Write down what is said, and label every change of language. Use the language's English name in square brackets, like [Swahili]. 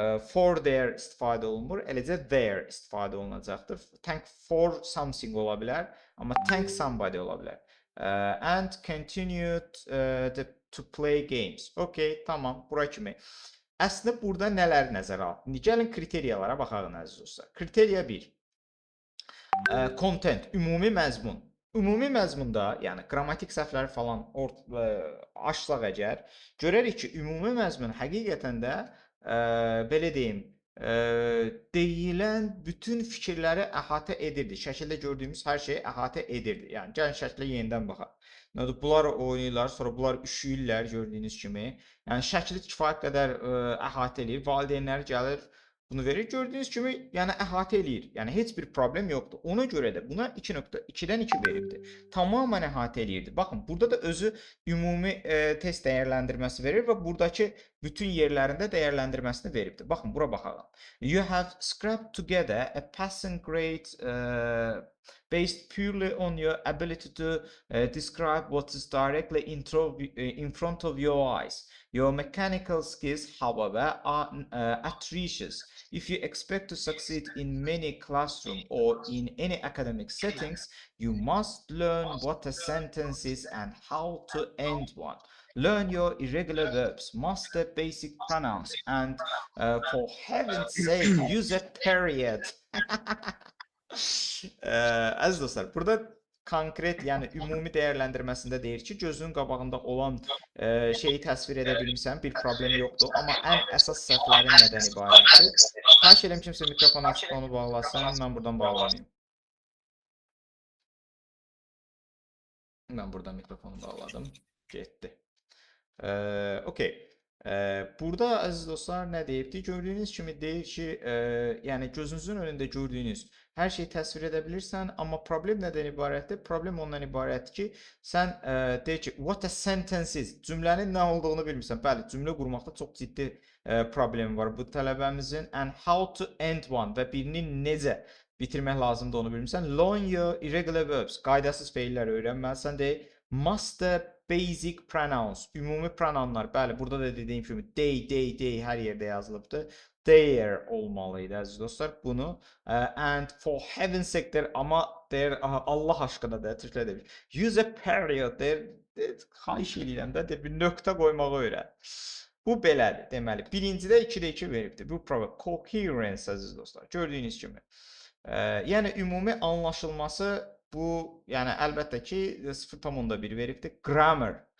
[Azerbaijani] For their istifadə olunmur, eləcə their istifadə olunacaqdır. [English] Thank for something [Azerbaijani] ola bilər, amma [English] thank somebody [Azerbaijani] ola bilər. [English] And continued to play games. [Azerbaijani] Okay, tamam, bura kimi. Əslində burada nələr nəzərə alınır? İndi gəlin kriteriyalara baxaq, əziz dostlar. Kriteriya 1. Content, ümumi məzmun. Ümumi məzmunda, yəni qrammatik səhvləri falan açsaq əgər, görərik ki, ümumi məzmun həqiqətən də belə deyim, deyilən bütün fikirləri əhatə edirdi. Şəkildə gördüyümüz hər şeyi əhatə edirdi. Yəni gəlin şəklə yenidən baxaq. Bunlar oynayırlar, sonra bunlar üşüyürlər gördüyünüz kimi. Yəni şəkli kifayət qədər əhatə eləyir. Valideynlər gəlir, bunu verir. Gördüyünüz kimi, yəni əhatə eləyir. Yəni heç bir problem yoxdur. Ona görə də buna 2.2-dən 2 veribdir. Tamamilə əhatə eləyirdi. Baxın, burada da özü ümumi test dəyərləndirməsi verir və buradakı bütün yerlərində dəyərləndirməsini veribdir. Baxın, bura baxalım. [English] You have scrapped together a passing grade based purely on your ability to describe what is directly in front of your eyes. Your mechanical skills, however, are atrocious. If you expect to succeed in many classroom or in any academic settings, you must learn what a sentence is and how to end one. Learn your irregular verbs, master basic pronouns, and for heaven's sake, use a period. [Azerbaijani] Əziz dostlar, burada konkret, yəni ümumi dəyərləndirməsində deyir ki, gözünün qabağında olan şeyi təsvir edə bilmirsən, bir problem yoxdur. Amma ən əsas səhvlərin nədən ibarətdir? Xahiş edirəm kimsə mikrofon açıb onu bağlasın, mən buradan bağlamayayım. Mən buradan mikrofonu bağladım, getdi. Okey. Burada əziz dostlar nə deyibdir? Gördüyünüz kimi deyir ki, yəni gözünüzün önündə gördüyünüz hər şeyi təsvir edə bilirsən, amma problem nədən ibarətdir? Problem ondan ibarətdir ki, sən deyir ki, [English] what a sentence is, [Azerbaijani] cümlənin nə olduğunu bilmirsən. Bəli, cümlə qurmaqda çox ciddi problemi var bu tələbəmizin. [English] And how to end one [Azerbaijani] və birini necə bitirmək lazımdır onu bilmirsən. [English] Learn your irregular verbs, [Azerbaijani] qaydasız feillər öyrənməlisən deyir. [English] Master basic pronouns, [Azerbaijani] ümumi pronounlar. Bəli, burada da dediyim kimi they hər yerdə yazılıbdır. There olmalıydı əziz dostlar bunu. [English] And for heaven's sake, [Azerbaijani] amma there Allah aşkına da türklər demiş. [English] Use a period, [Azerbaijani] xahiş edirəm də bir nöqtə qoymağı öyrən. Bu belədir deməli. Birincidə 2-də 2 veribdir. Bu coherence əziz dostlar. Gördüyünüz kimi. Yəni ümumi anlaşılması bu, yəni əlbəttə ki 0.1 veribdir. Grammar.